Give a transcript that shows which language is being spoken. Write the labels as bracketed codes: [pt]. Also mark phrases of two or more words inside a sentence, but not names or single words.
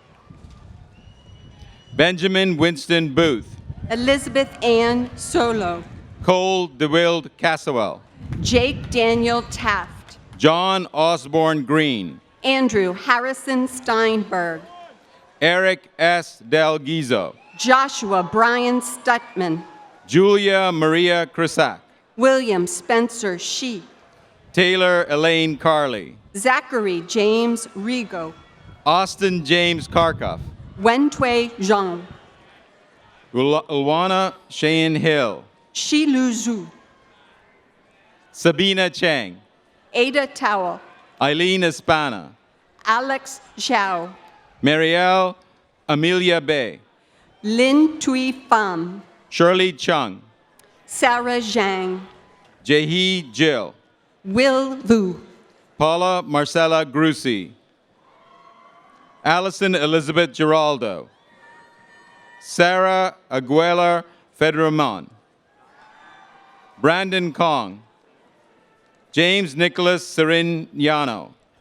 [en] Benjamin Winston Booth, Elizabeth Ann Solo, Cole DeWild Caswell, Jake Daniel Taft, John Osborne Green, Andrew Harrison Steinberg, Eric S. Del Gizo, Joshua Brian Stutman, Julia Maria Crisac, William Spencer Shee, Taylor Elaine Carley, Zachary James Rigo, Austin James Karkoff, Wentui Zhang, Ulwana Cheyenne Hill, Shi Lu Zhu, Sabina Chang, Ada Towell, Eileen Espana, Alex Zhao, Marielle Amelia Bay, Lin Tui Pham, Shirley Chung, Sarah Zhang, Jaehee Jill, Will Vu, Paula Marcella Grusi, Allison Elizabeth Giraldo, Sarah Aguilar Federman, Brandon Kong, James Nicholas Sirignano,